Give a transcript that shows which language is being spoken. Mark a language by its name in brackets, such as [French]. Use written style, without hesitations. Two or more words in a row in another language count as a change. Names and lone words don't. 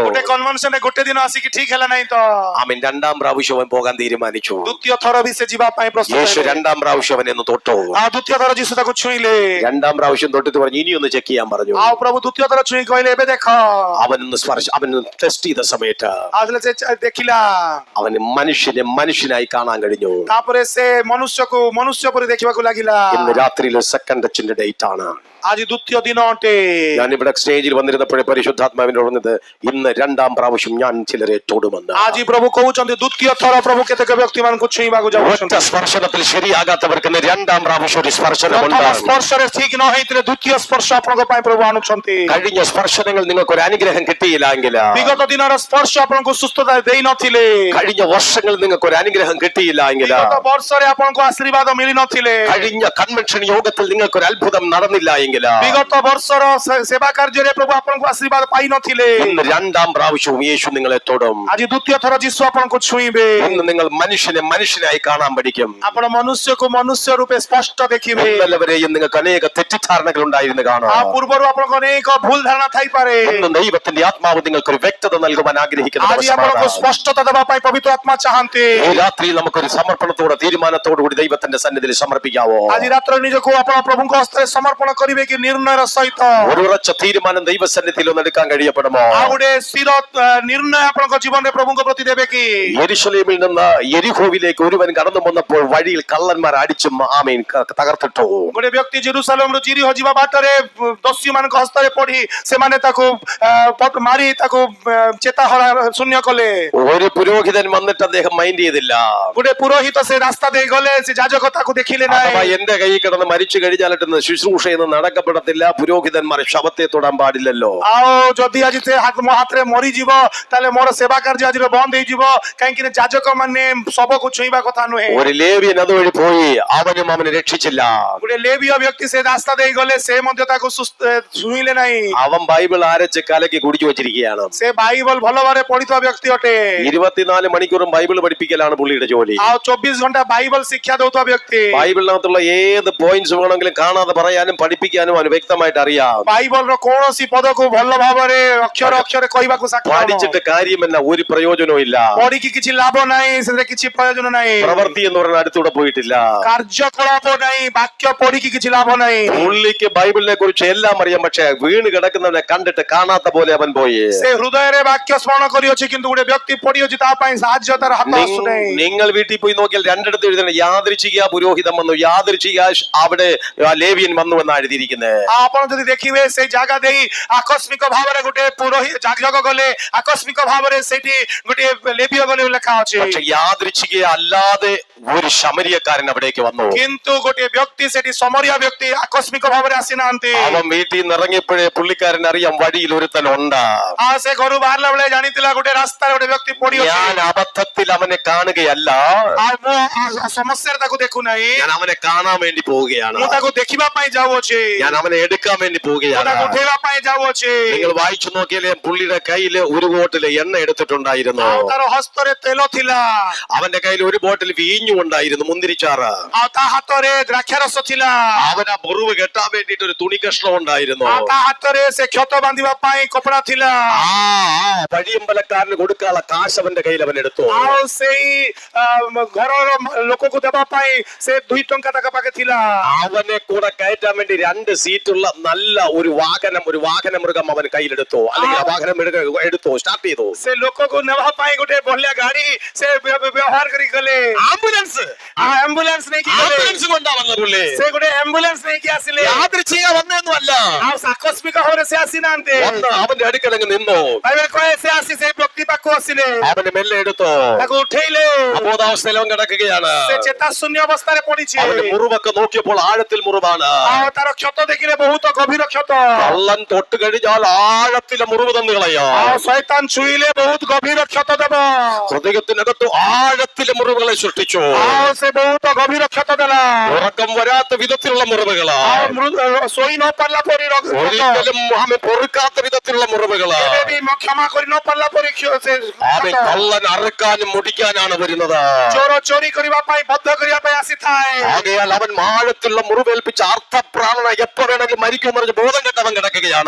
[Odia] ଗୋଟେ କନଭେନସନରେ ଗୋଟେ ଦିନ ଆସିକି ଠିକ ହେଲା ନାହିଁ ତ [Malayalam] അവൻ രണ്ടാം പ്രാവശ്യം അവൻ പോകാൻ തീരുമാനിച്ചു [Odia] ଦ୍ୱିତୀୟ ଥର ବି ସେ ଯିବା ପାଇଁ ପ୍ରସ୍ତୁତ [Malayalam] യേശു [Odia] ହେଲେ [Malayalam] രണ്ടാം പ്രാവശ്യം അവനെ ഒന്ന് തൊട്ടു [Odia] ଆଉ ଦ୍ୱିତୀୟ ଥର ଯୀଶୁ ତାକୁ ଛୁଇଁଲେ [Malayalam] രണ്ടാം പ്രാവശ്യം തൊട്ടിട്ട് പറഞ്ഞു ഇനി ഒന്ന് ചെക്ക് ചെയ്യാൻ പറഞ്ഞു [Odia] ଆଉ ପ୍ରଭୁ ଦ୍ୱିତୀୟ ଥର ଛୁଇଁ କହିଲେ ଏବେ ଦେଖ [Malayalam] അവൻ ടെസ്റ്റ് ചെയ്ത സമയത്ത് [Odia] ଆଉ ସେ ଦେଖିଲା [Malayalam] അവന് മനുഷ്യനെ മനുഷ്യനായി കാണാൻ കഴിഞ്ഞു [Odia] ତାପରେ ସେ ମନୁଷ୍ୟକୁ ମନୁଷ୍ୟ ପରି ଦେଖିବାକୁ ଲାଗିଲା [Malayalam] ഇന്ന് രാത്രിയിൽ [English] second touchinte date [Malayalam] ആണ് [Odia] ଆଜି ଦ୍ୱିତୀୟ ଦିନ ଅଟେ [Malayalam] ഞാനിവിടെ സ്റ്റേജിൽ വന്നിരുന്നപ്പോഴേ പരിശുദ്ധാത്മാവിനോട് പറഞ്ഞത് ഇന്ന് രണ്ടാം പ്രാവശ്യം ഞാൻ ചിലരെ തൊടുമെന്ന് [Odia] ଆଜି ପ୍ରଭୁ କହୁଛନ୍ତି ଦ୍ୱିତୀୟ ଥର ପ୍ରଭୁ କେତେକ ବ୍ୟକ୍ତି ମାନଙ୍କୁ ଛୁଇଁବାକୁ [Malayalam] ഒറ്റ [Odia] ଯାଉଛନ୍ତି [Malayalam] സ്പർശനത്തിൽ ശരിയാകാത്തവർക്ക് ഇന്ന് രണ്ടാം പ്രാവശ്യം ഒരു [Odia] ପ୍ରଥମ [Malayalam] സ്പർശനമുണ്ട് [Odia] ସ୍ପର୍ଶରେ ଠିକ ନ ହେଇଥିଲେ ଦ୍ୱିତୀୟ ସ୍ପର୍ଶ ଆପଣଙ୍କ ପାଇଁ ପ୍ରଭୁ ଆଣୁଛନ୍ତି [Malayalam] കഴിഞ്ഞ ସ୍പർശനങ്ങൾ നിങ്ങൾക്ക് ഒരു അനുഗ്രഹം കിട്ടിയില്ല എങ്കിൽ [Odia] ବିଗତ ଦିନର ସ୍ପର୍ଶ ଆପଣଙ୍କୁ ସୁସ୍ଥତା ଦେଇ ନଥିଲେ [Malayalam] കഴിഞ്ഞ വർഷങ്ങളിൽ നിങ്ങൾക്ക് ഒരു അനുഗ്രഹം കിട്ടിയില്ല എങ്കിൽ [Odia] ବିଗତ ବର୍ଷରେ ଆପଣଙ୍କୁ ଆଶୀର୍ବାଦ ମିଳି ନଥିଲେ [Malayalam] കഴിഞ്ഞ കൺവെൻഷൻ യോഗത്തിൽ നിങ്ങൾക്ക് ഒരു അത്ഭുതം നടന്നില്ല എങ്കിൽ [Odia] ବିଗତ ବର୍ଷର ସେବା କାର୍ଯ୍ୟରେ ପ୍ରଭୁ ଆପଣଙ୍କୁ ଆଶୀର୍ବାଦ ପାଇ ନଥିଲେ [Malayalam] ഇന്ന് രണ്ടാം പ്രാവശ്യവും യേശു നിങ്ങളെ തൊടും [Odia] ଆଜି ଦ୍ୱିତୀୟ ଥର ଯୀଶୁ ଆପଣଙ୍କୁ ଛୁଇଁବେ [Malayalam] ഇന്ന് നിങ്ങൾ മനുഷ്യനെ മനുഷ്യനായി കാണാൻ പഠിക്കും [Odia] ଆପଣ ମନୁଷ୍ୟକୁ ମନୁଷ୍ୟ ରୂପେ ସ୍ପଷ୍ଟ ଦେଖିବେ [Malayalam] എല്ലാവരെയും നിങ്ങൾക്ക് അനേക തെറ്റിദ്ധാരണകൾ ഉണ്ടായിരുന്നു കാണാം [Odia] ଆଉ ପୂର୍ବରୁ ଆପଣଙ୍କ ଅନେକ ଭୁଲ ଧାରଣା ଥାଇପାରେ [Malayalam] ഇന്ന് ദൈവത്തിന്റെ ആത്മാവ് നിങ്ങൾക്ക് ഒരു വ്യക്തത നൽകുവാൻ ആഗ്രഹിക്കുന്ന [Odia] ଆଜି ଆପଣଙ୍କୁ ସ୍ପଷ୍ଟତା ଦେବା ପାଇଁ ପବିତ୍ର ଆତ୍ମା ଚାହାନ୍ତି [Malayalam] ഈ രാത്രിയിൽ നമുക്കൊരു സമർപ്പണത്തോടെ തീരുമാനത്തോടു കൂടി ദൈവത്തിന്റെ സന്നിധിയിൽ സമർപ്പിക്കാവോ [Odia] ଆଜି ରାତ୍ରରେ ନିଜକୁ ଆପଣ ପ୍ରଭୁଙ୍କ ହସ୍ତରେ ସମର୍ପଣ କରିବେ କି ନିର୍ଣ୍ଣୟର ସହିତ [Malayalam] ഒരു ഉറച്ച തീരുമാനം ദൈവസന്നിധിയിൽ ഒന്ന് എടുക്കാൻ കഴിയപ്പെടുമോ [Odia] ଆଉ ଗୋଟେ ସ୍ଥିର ନିର୍ଣ୍ଣୟ ଆପଣଙ୍କ ଜୀବନରେ ପ୍ରଭୁଙ୍କ ପ୍ରତି ଦେବେ କି [Malayalam] യെരൂശലേമിൽ നിന്ന് യെരിഹോവിലേക്ക് ഒരുവൻ കടന്നു വന്നപ്പോൾ വഴിയിൽ കള്ളന്മാർ അടിച്ചും ആമേൻ തകർത്തിട്ടു [Odia] ଗୋଟେ ବ୍ୟକ୍ତି ଜେରୁସାଲେମରୁ ଜିରିହ ଯିବା ବାଟରେ ଦସ୍ୟୁ ମାନଙ୍କ ହସ୍ତରେ ପଡି ସେମାନେ ତାକୁ ମାରି ତାକୁ ଚେତାହରା ଶୂନ୍ୟ କଲେ [Malayalam] ഒരു പുരോഹിതൻ വന്നിട്ട് അദ്ദേഹം മൈൻഡ് ചെയ്തില്ല [Odia] ଗୋଟେ ପୁରୋହିତ ସେ ରାସ୍ତା ଦେଇ ଗଲେ ସେ ଯାଜକ ତାକୁ ଦେଖିଲେ [Malayalam] അഥവാ [Odia] ନାହିଁ [Malayalam] എന്റെ കൈ കിടന്ന് മരിച്ചു കഴിഞ്ഞാലിട്ട് ശുശ്രൂഷ എന്ന് തുറക്കപ്പെടത്തില്ല, പുരോഹിതന്മാർ ശവത്തെ തൊടാൻ പാടില്ലല്ലോ. [Odia] ଆଉ ଯଦି ଆଜି ସେ ମୋ ହାତରେ ମରିଯିବ ତାହେଲେ ମୋର ସେବା କାର୍ଯ୍ୟ ଆଜିର ବନ୍ଦ ହେଇଯିବ, କାହିଁକି ନା ଯାଜକ ମାନେ ଶବକୁ ଛୁଇଁବା କଥା ନୁହେଁ। [Malayalam] ഒരു ലേവ്യൻ അതുവഴി പോയി, അവനും അവനെ രക്ഷിച്ചില്ല. [Odia] ଗୋଟେ ଲେବୀୟ ବ୍ୟକ୍ତି ସେ ରାସ୍ତା ଦେଇ ଗଲେ, ସେ ମଧ୍ୟ ତାକୁ ଛୁଇଁଲେ ନାହିଁ। [Malayalam] അവൻ ബൈബിൾ അരച്ച് കലക്കി കുടിച്ചു വെച്ചിരിക്കുകയാണ്. [Odia] ସେ ବାଇବଲ ଭଲ ଭାବରେ ପଢିଥିବା ବ୍ୟକ୍ତି ଅଟେ। [Malayalam] 24 മണിക്കൂറും ബൈബിൾ പഠിപ്പിക്കലാണ് പുള്ളിയുടെ ജോലി. [Odia] ଆଉ 24 ଘଣ୍ଟା ବାଇବଲ ଶିକ୍ଷା ଦଉଥିବା ବ୍ୟକ୍ତି। [Malayalam] ബൈബിളിനകത്തുള്ള ഏത് പോയിന്റ്സ് വേണമെങ്കിലും കാണാതെ പറയാനും പഠിപ്പിക്കാനും അവന് വ്യക്തമായിട്ട് അറിയാം. [Odia] ବାଇବଲର କୌଣସି ପଦକୁ ଭଲ ଭାବରେ ଅକ୍ଷର ଅକ୍ଷର କହିବାକୁ ସକ୍ଷମ। [Malayalam] പഠിച്ചിട്ട് കാര്യമല്ല, ഒരു പ്രയോജനവും ഇല്ല. [Odia] ପଢିକି କିଛି ଲାଭ ନାହିଁ, ସେଥିରେ କିଛି ପ୍ରୟୋଜନ ନାହିଁ। [Malayalam] പ്രവൃത്തി എന്ന് പറഞ്ഞ അടുത്തൂടെ പോയിട്ടില്ല. [Odia] କାର୍ଯ୍ୟକଳାପ ନାହିଁ, ବାକ୍ୟ ପଢିକି କିଛି ଲାଭ ନାହିଁ। [Malayalam] പുള്ളിക്ക് ബൈബിളിനെ കുറിച്ച് എല്ലാം അറിയാം, പക്ഷെ വീണ് കിടക്കുന്നവനെ കണ്ടിട്ട് കാണാത്ത പോലെ അവൻ പോയി. [Odia] ସେ ହୃଦୟରେ ବାକ୍ୟ ସ୍ମରଣ କରିଅଛି, କିନ୍ତୁ ଗୋଟେ ବ୍ୟକ୍ତି ପଡିଅଛି, ତା ପାଇଁ ସାହାଯ୍ୟ ତାର ହାତ ଆସୁନାହିଁ। [Malayalam] നിങ്ങൾ വീട്ടിൽ പോയി നോക്കിയാൽ രണ്ടിടത്ത് എഴുതണം, യാദൃച്ഛിക പുരോഹിതൻ വന്നു, യാദൃച്ഛിക അവിടെ ലേവ്യൻ വന്നു എന്നാണ് എഴുതിയിരിക്കുന്നത്. [Odia] ଆପଣ ଯଦି ଦେଖିବେ ସେଇ ଜାଗା ଦେଇ ଆକସ୍ମିକ ଭାବରେ ଗୋଟେ ପୁରୋହିତ ଯାଜକ ଗଲେ, ଆକସ୍ମିକ ଭାବରେ ସେଇଠି ଗୋଟେ ଲେବୀୟ ଗଲେ ଲେଖା ଅଛି। [Malayalam] പക്ഷെ യാദൃച്ഛിക അല്ലാതെ ഒരു ശമരിയക്കാരൻ അവിടേക്ക് വന്നു. [Odia] କିନ୍ତୁ ଗୋଟେ ବ୍ୟକ୍ତି ସେଠି ସମରିଆ ବ୍ୟକ୍ତି ଆକସ୍ମିକ ଭାବରେ ଆସିନାହାନ୍ତି। [Malayalam] അവൻ വീട്ടിൽ നിന്ന് ഇറങ്ങിയപ്പോഴേ പുള്ളിക്കാരൻ അറിയാം വഴിയിൽ ഒരുത്തനുണ്ട്. [Odia] ସେ ଘରୁ ବାହାରିଲା ବେଳେ ଜାଣିଥିଲା ଗୋଟେ ରାସ୍ତାରେ ଗୋଟେ ବ୍ୟକ୍ତି ପଡିଅଛି। [Malayalam] ഞാൻ അബദ്ധത്തിൽ അവനെ കാണുകയല്ല, [Odia] ମୁଁ ସମସ୍ୟାରେ ତାକୁ ଦେଖୁନାହିଁ, [Malayalam] ഞാൻ അവനെ കാണാൻ വേണ്ടി പോവുകയാണ്. [Odia] ମୁଁ ତାକୁ ଦେଖିବା ପାଇଁ ଯାଉଅଛି, [Malayalam] ഞാൻ അവനെ എടുക്കാൻ വേണ്ടി [Odia] ମୁଁ [Malayalam] പോവുകയാണ്. [Odia] ତାକୁ ଉଠେଇବା ପାଇଁ ଯାଉଅଛି। [Malayalam] നിങ്ങൾ വായിച്ചു നോക്കിയാലേ പുള്ളിയുടെ കയ്യില് ഒരു ബോട്ടില് എണ്ണ എടുത്തിട്ടുണ്ടായിരുന്നു. [Odia] ଆଉ ତାର ହସ୍ତରେ ତେଲ ଥିଲା, [Malayalam] അവന്റെ കയ്യിൽ ഒരു ബോട്ടിൽ വീഞ്ഞു ഉണ്ടായിരുന്നു, മുന്തിരിച്ചാറ്. [Odia] ଆଉ ତା ହାତରେ ଦ୍ରାକ୍ଷାରସ ଥିଲା। [Malayalam] അവൻ ആ മുറിവ് കെട്ടാൻ വേണ്ടിട്ട് ഒരു തുണി കഷ്ണം ഉണ്ടായിരുന്നു. [Odia] ଆଉ ତା ହାତରେ ସେ କ୍ଷତ ବାନ୍ଧିବା ପାଇଁ କପଡା ଥିଲା। [Malayalam] വഴിയമ്പലക്കാരന് കൊടുക്കാനുള്ള കാശ് അവന്റെ കയ്യിൽ അവൻ എടുത്തു. [Odia] ଆଉ ସେଇ ଘରର ଲୋକକୁ ଦେବା ପାଇଁ ସେ 2 ଟଙ୍କା ତାଙ୍କ ପାଖେ ଥିଲା। [Malayalam] അവനെ കൂടെ കയറ്റാൻ വേണ്ടി 2 സീറ്റുള്ള നല്ല ഒരു വാഹന മൃഗം അവൻ കയ്യിലെടുത്തു, അല്ലെങ്കിൽ ആ വാഹനം എടുത്തു, സ്റ്റാർട്ട് ചെയ്തു. [Odia] ସେ ଲୋକକୁ ନେବା ପାଇଁ ଗୋଟେ ବଢିଆ ଗାଡି ସେ ବ୍ୟବହାର କରି ଗଲେ। [Malayalam] ആംബുലൻസ് [Odia] ଆମ୍ବୁଲାନ୍ସ ନେଇକି ଗଲେ। [Malayalam] ആംബുലൻസ് കൊണ്ടാ വന്ന പുള്ളി. [Odia] ସେ ଗୋଟେ ଆମ୍ବୁଲାନ୍ସ ନେଇକି ଆସିଲେ। [Malayalam] യാദൃച്ഛിക വന്നൊന്നും അല്ല, [Odia] ଆଉ ଆକସ୍ମିକ ଭାବରେ ସେ ଆସିନାହାନ୍ତି। [Malayalam] വന്ന് അവന്റെ അടുക്കലങ്ങ് നിന്നു. [Odia] ବାଇବେଲ କହେ ସେ ଆସି ସେଇ ବ୍ୟକ୍ତି ପାଖକୁ ଆସିଲେ, [Malayalam] അവനെ മെല്ലെ എടുത്തു, [Odia] ତାକୁ ଉଠେଇଲେ। [Malayalam] അബോധാവസ്ഥയിൽ അവൻ കിടക്കുകയാണ്. [Odia] ସେ ଚେତାଶୂନ୍ୟ ଅବସ୍ଥାରେ ପଡିଛି। [Malayalam] അവന്റെ മുറിവൊക്കെ നോക്കിയപ്പോൾ ആഴത്തിൽ മുറിവാണ്. [Odia] ଆଉ ତାର କ୍ଷତ ଦେଖିଲେ ବହୁତ ଗଭୀର କ୍ଷତ। [Malayalam] കള്ളൻ തൊട്ട് കഴിഞ്ഞാൽ ആഴത്തിലെ മുറിവ് തന്നു കളയാം. [Odia] ଆଉ ଶୈତାନ ଛୁଇଁଲେ ବହୁତ ଗଭୀର କ୍ଷତ ଦେବ। [Malayalam] ഹൃദയത്തിനകത്ത് ആഴത്തിലെ മുറിവുകളെ സൃഷ്ടിച്ചു. [Odia] ଆଉ ସେ ବହୁତ ଗଭୀର କ୍ଷତ ଦେଲା। [Malayalam] ഉറക്കം വരാത്ത വിധത്തിലുള്ള മുറിവുകളാ, [Odia] ଆଉ ଶୋଇ ନ ପାରିଲା ପରି [Malayalam] ഒരിക്കലും ആമെ പൊറുക്കാത്ത വിധത്തിലുള്ള മുറിവുകളാ. [Odia] କେବେ ବି କ୍ଷମା କରି ନ ପାରିଲା ପରି [Malayalam] ആമെ കള്ളൻ അറുക്കാനും മുടിക്കാനാണ് വരുന്നത്. [Odia] ଚୋର ଚୋରି କରିବା ପାଇଁ ବଦ୍ଧ କରିବା ପାଇଁ ଆସିଥାଏ। [Malayalam] ആകയാൽ അവൻ ആഴത്തിലുള്ള മുറിവേൽപ്പിച്ച അർത്ഥപ്രാണന എപ്പോ വേണമെങ്കിലും മരിക്കുമെന്ന് പറഞ്ഞ് ബോധം കെട്ടവൻ കിടക്കുകയാണ്.